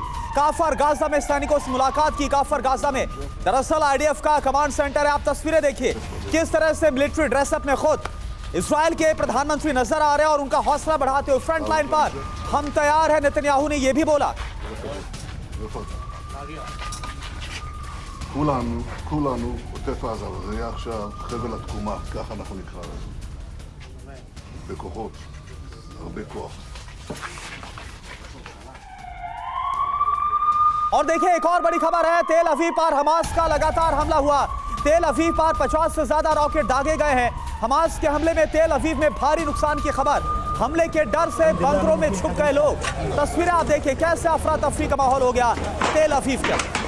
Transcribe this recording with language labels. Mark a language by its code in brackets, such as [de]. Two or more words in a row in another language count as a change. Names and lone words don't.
[hi] काफर गाजा में सैनिकों से मुलाकात की। काफर गाजा में दरअसल आईडीएफ का [en] command center [hi] है। आप तस्वीरें देखिए किस तरह से [en] military dressup [hi] में खुद इजराइल के प्रधानमंत्री नजर आ रहे हैं और उनका हौसला बढ़ाते हुए [en] front line [hi] पर हम तैयार हैं। नेतन्याहू ने यह भी बोला, [he] כולנו עוטף עזה, וזה יהיה עכשיו חבל התקומה, ככה אנחנו נקרא לזה. בכוחות, הרבה כוח. [hi] और देखिए एक और बड़ी खबर है, तेल अवीव पर हमास का लगातार हमला हुआ। तेल अवीव पर 50 से ज्यादा रॉकेट दागे गए हैं। हमास के हमले में तेल अवीव में भारी नुकसान की खबर। हमले के डर से बंकरों में छुप गए लोग। तस्वीरें आप देखिए कैसे अफरा तफरी का माहौल हो गया तेल अवीव के।